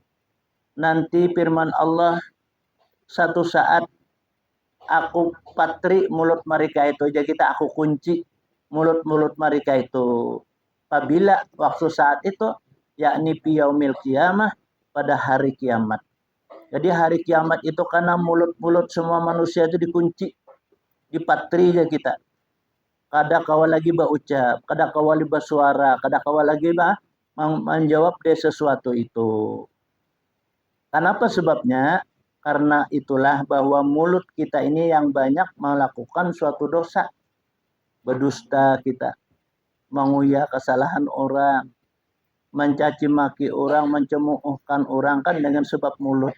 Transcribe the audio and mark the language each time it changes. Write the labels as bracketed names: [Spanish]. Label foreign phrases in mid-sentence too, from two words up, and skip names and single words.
[Banjar] Nanti firman Allah, satu saat aku patri mulut mereka itu, jadi kita aku kunci mulut-mulut mereka itu. Apabila waktu saat itu, yakni [Arabic] يوم القيامة, [Banjar] pada hari kiamat. Jadi hari kiamat itu karena mulut-mulut semua manusia itu dikunci, dipatri aja kita. Kada kawal lagi berucap, kada kawal bersuara, kada kawal lagi menjawab dari sesuatu itu. Kenapa sebabnya? Karena itulah bahwa mulut kita ini yang banyak melakukan suatu dosa. Berdusta kita, menguyak kesalahan orang, mencaci maki orang, mencemoohkan orang kan dengan sebab mulut.